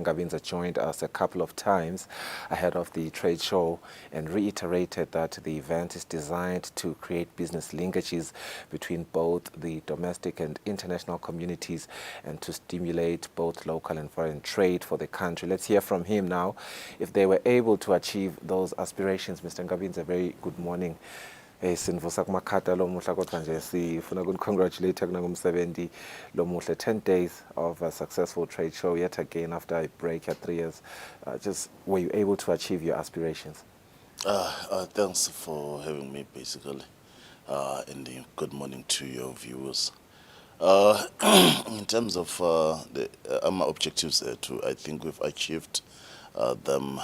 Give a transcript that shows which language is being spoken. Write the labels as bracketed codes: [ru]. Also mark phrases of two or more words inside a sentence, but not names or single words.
[en] Nkabinze joined us a couple of times ahead of the trade show and reiterated that the event is designed to create business linkages between both the domestic and international communities and to stimulate both local and foreign trade for the country. Let's hear from him now. If they were able to achieve those aspirations, Mr. Nkabinze, very good morning. [ss] Sinvusa kumakhata lo muhla kodwa nje sifuna ukucongratulate kunangumsebenzi lo muhla [en] 10 days of a successful trade show yet again after a break at 3 years. Just were you able to achieve your aspirations? Thanks for having me basically, and good morning to your viewers. In terms of the objectives there too, I think we've achieved them.